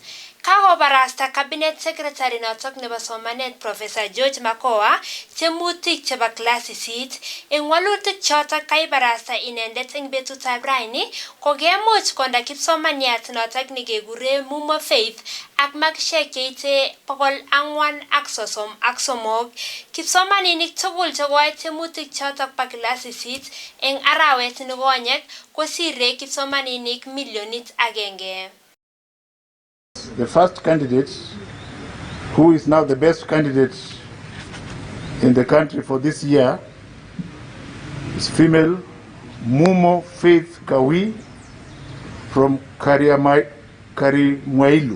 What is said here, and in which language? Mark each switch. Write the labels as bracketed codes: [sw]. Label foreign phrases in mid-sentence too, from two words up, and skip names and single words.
[kln] Kakobarasta [en] Cabinet Secretary [kln] notok nebo somanet Professor George Makoa tiemutik chebo class 8 eng walutik chotok kaibarasta inendet eng betutab raini kokemuch konda kipsomaniat notok nekekure Mumo Faith ak makishek cheite 433 kipsomaninik tugul chekoai tiemutik chotok pa class 8 eng arawet nekonyek kosire kipsomaninik milionit agenge. [en] The first candidate, who is now the best candidate in the country for this year, is female Mumo Faith Kawi from Karimwailu.